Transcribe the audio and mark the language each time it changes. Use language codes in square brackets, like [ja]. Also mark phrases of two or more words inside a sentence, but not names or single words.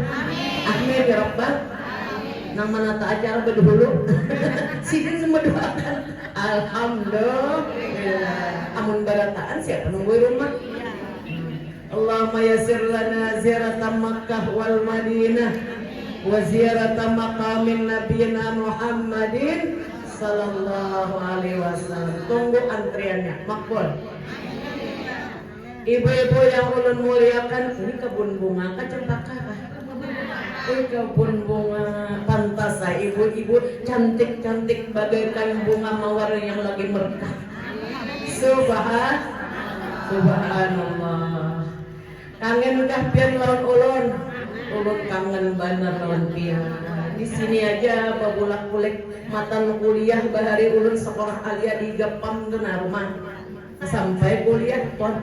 [ar] آمين يا رب. [bjn] Nang menata acara berdahulu sidin semua doakan. Alhamdulillah. Amun berataan siapa nunggu rumah. [ar] اللهم يسر لنا زيارة مكة والمدينة وزيارة مقام نبينا محمد صلى الله عليه وسلم. [bjn] Tunggu antriannya makbul. Ibu-ibu yang ulun muliakan, ini kebun bunga kecempaka. [id] Ini kebun bunga pantas ibu-ibu cantik-cantik bagaikan bunga mawar yang lagi merkah. Subhanallah. [bjn] Kangen udah pian lawan ulun. Ulun kangen bener lawan pian. Di sini aja babulak kulik matan kuliah bahari ulun sekolah alia di Gapam kena rumah sampai kuliah pon.